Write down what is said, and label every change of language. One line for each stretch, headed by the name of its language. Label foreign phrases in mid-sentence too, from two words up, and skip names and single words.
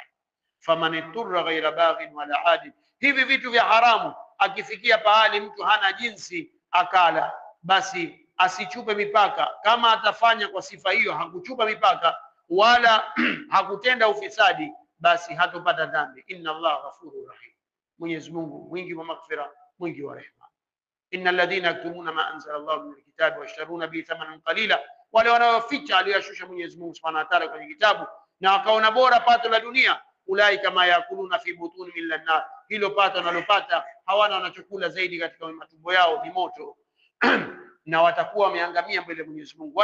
Arabic: فمن اضطر غير باغ ولا عاد,
Swahili: hivi vitu vya haramu akifikia pahali mtu hana jinsi akala, basi asichupe mipaka. Kama atafanya kwa sifa hiyo, hakuchupa mipaka wala hakutenda ufisadi, basi hatopata dhambi.
Arabic: إن الله غفور رحيم,
Swahili: Mwenyezi Mungu mwingi wa maghfira, mwingi wa rehema.
Arabic: إن الذين يكتمون ما أنزل الله من الكتاب ويشترون به ثمنا قليلا,
Swahili: wale wanaoficha aliyoshusha Mwenyezi Mungu
Arabic: سبحانه وتعالى
Swahili: kwenye kitabu na wakaona bora pato la dunia,
Arabic: أولئك ما يأكلون في بطون من نار,
Swahili: hilo pato wanalopata hawana wanachokula zaidi katika matumbo yao ni moto na watakuwa wameangamia mbele ya Mwenyezi Mungu.